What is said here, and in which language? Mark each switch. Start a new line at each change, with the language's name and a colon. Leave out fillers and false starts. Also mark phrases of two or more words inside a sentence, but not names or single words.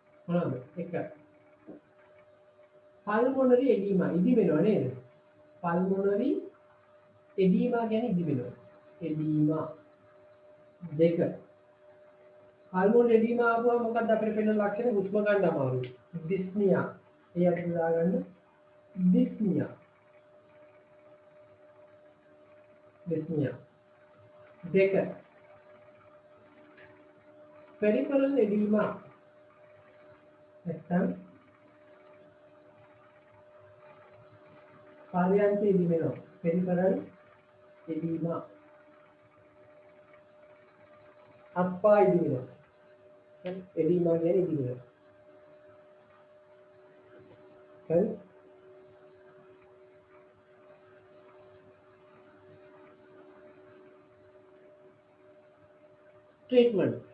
Sinhala: මොනවාද? එක
English: pulmonary edema
Sinhala: ඉදි වෙනව නේද?
English: pulmonary edema
Sinhala: කියන්නේ ඉදි වෙනවා. edema දෙක
English: pulmonary edema
Sinhala: ආවම මොකක්ද අපිට පෙනෙන ලක්ෂණ? හුස්ම ගන්න අමාරුයි. dyspnea. ඒ අපිට දාගන්න dyspnea. dyspnea. දෙක
English: peripheral edema.
Sinhala: නැත්නම් පර්යන්ත ඉදි වෙනවා.
English: peripheral edema.
Sinhala: අත්පා ඉදි වෙනවා. edema කියන්නේ ඉදි වෙනවා. හරි? treatment.